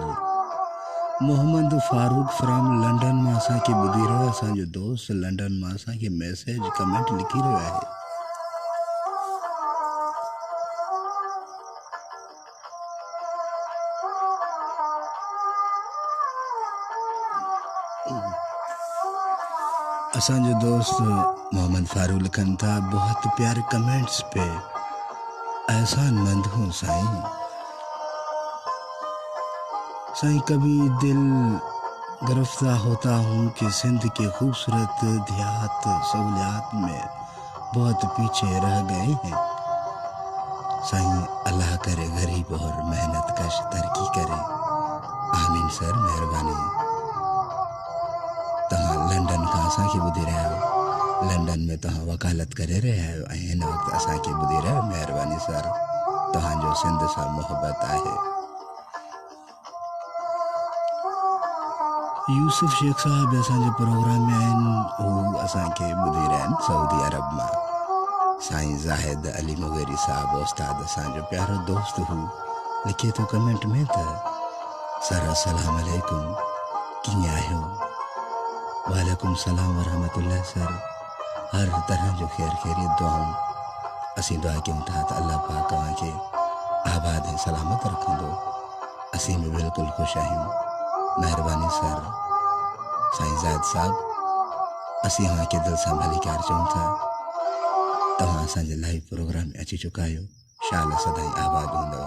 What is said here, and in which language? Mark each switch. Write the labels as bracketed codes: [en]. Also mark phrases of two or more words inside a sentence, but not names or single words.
[sd] मोहम्मद फारूक फ्राम लंडन में असांखे ॿुधी रहियो, असांजो दोस्त लंडन में असांखे मैसेज कमेंट लिखी रहियो आहे। असांजो दोस्त मोहम्मद फारूक लिखन था, [ur] بہت پیارے کمنٹس پہ، احسان مند ہوں سائیں. سائیں کبھی دل گرفتار ہوتا ہوں کہ سندھ کے خوبصورت دیہات سہولیات میں بہت پیچھے رہ گئے ہیں. سائیں اللہ کرے غریب اور محنت کش ترقی کرے، آمین سر، مہربانی. [sd] तव्हां लंडन खां असांखे ॿुधी रहिया आहियो, लंडन में तव्हां वकालत करे रहिया आहियो ऐं हिन वक़्तु असांखे ॿुधी रहिया आहियो, महिरबानी सर। तव्हांजो सिंध सां मोहबत आहे। यूसुफ शेख साहब असांजे प्रोग्राम में आहिनि, हू असांखे ॿुधी रहिया आहिनि सऊदी अरब मां। साईं ज़ाहिद अली मुगेरी साहब उस्ताद असांजो प्यारो दोस्त हू, लिखे थो कमेंट में त सर [ar] السلام عليكم, [sd] कीअं आहियो? [ar] وعليكم السلام ورحمة الله [sd] सर, हर तरह जो खैर खैरियत दुआऊं। असीं दुआ कयूं था त अल्लाह पाक तव्हांखे आबाद ऐं सलामत रखंदो। असीं बि बिल्कुलु ख़ुशि आहियूं, महिरबानी सर। साईं ज़ाहिद साहब असीं तव्हांखे दिलि सां भलीकार चऊं था। तव्हां असांजे लाइव प्रोग्राम में अची चुका आहियो, शाल सदाईं आबाद हूंदव।